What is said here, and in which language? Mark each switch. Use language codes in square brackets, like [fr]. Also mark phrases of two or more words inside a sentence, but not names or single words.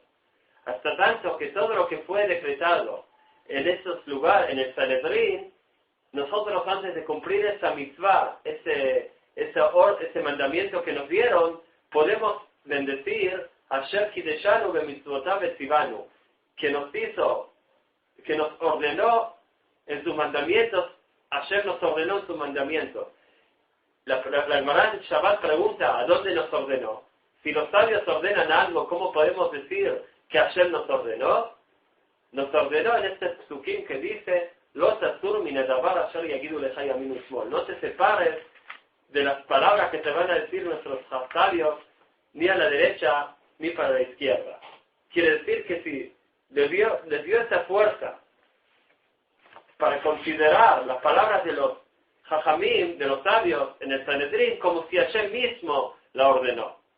[es] Hasta tanto que todo lo que fue decretado en esos lugares, en el Sanedrín, nosotros antes de cumplir esa mitzvah, ese mandamiento que nos dieron, podemos bendecir [he] אשר קדשנו במצוותיו וצוונו, [es] que nos ordenó en sus mandamientos, Hashem nos ordenó en sus mandamientos. La Gemara en Shabbat pregunta, ¿a dónde nos ordenó? Si los sabios ordenan algo, ¿cómo podemos decir que Hashem nos ordenó? Nos ordenó en este psukim que dice, [he] לא תסור מן הדבר אשר יגידו לך ימין ושמאל. [es] No te separes de las palabras que te van a decir nuestros sabios, ni a la derecha, ni para la izquierda. Quiere decir que si les dio esa fuerza para considerar las palabras de los Jajamim, de los sabios en el Sanedrín, como si Hashem mismo la ordenó.